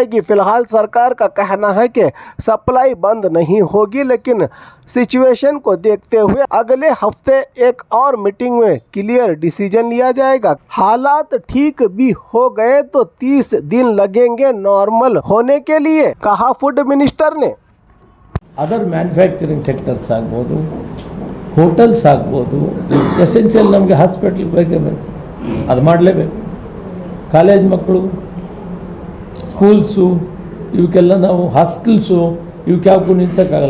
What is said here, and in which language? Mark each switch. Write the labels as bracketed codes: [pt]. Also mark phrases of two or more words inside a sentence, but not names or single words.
[hi] फिलहाल सरकार का कहना है कि सप्लाई बंद नहीं होगी, लेकिन सिचुएशन को देखते हुए अगले हफ्ते एक और मीटिंग में [en] clear decision [hi] लिया जाएगा। हालात ठीक भी हो गए तो 30 दिन लगेंगे नॉर्मल होने के लिए, कहा [en] food minister [hi] ने। [en] other manufacturing sectors [kn] ಆಗ್ಬೋದು, ಹೋಟೆಲ್ಸ್ ಆಗ್ಬೋದು, ಎಸೆನ್ಷಿಯಲ್ ನಮಗೆ ಹಾಸ್ಪಿಟಲ್ ಬೇಕೇ ಬೇಕು, ಅದು ಮಾಡಲೇಬೇಕು. ಕಾಲೇಜ್ ಮಕ್ಕಳು, ಸ್ಕೂಲ್ಸು, ಇವಕ್ಕೆಲ್ಲ ನಾವು ಹಾಸ್ಟೆಲ್ಸು ಇವಕ್ಕೆ ಯಾವಕ್ಕೂ ನಿಲ್ಸೋಕ್ಕಾಗಲ್ಲ.